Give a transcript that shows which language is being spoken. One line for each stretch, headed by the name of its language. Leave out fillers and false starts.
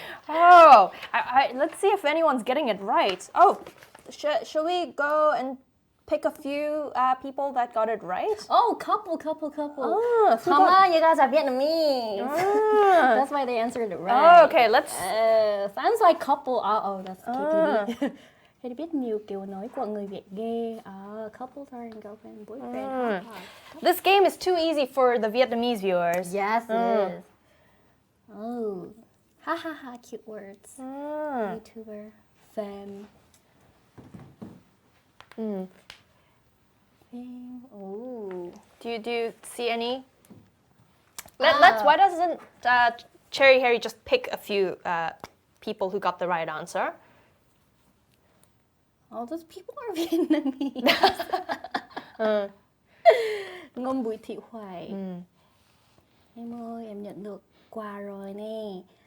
English: Oh, let's see if anyone's getting it right. Oh, shall we go and pick a few people that got it right? Oh, couple. Oh, Mama, you guys are Vietnamese. That's why they answered it right. Oh, okay, let's... sounds like couple. That's Katie.
Vietnamese: Katie biết nhiều kiểu nói của người Việt ghê.
English: Couples are in girlfriend and boyfriend. This game is too easy for the Vietnamese viewers. Yes, it is. Oh, ha, cute words. YouTuber, femme. Oh. Do you see any? Why doesn't Cheri Hyeri just pick a few people who got the right answer? All those people are Vietnamese.
Vietnamese: Ngôn Bùi Thị Hoài. Em ơi, em nhận được quà rồi nè.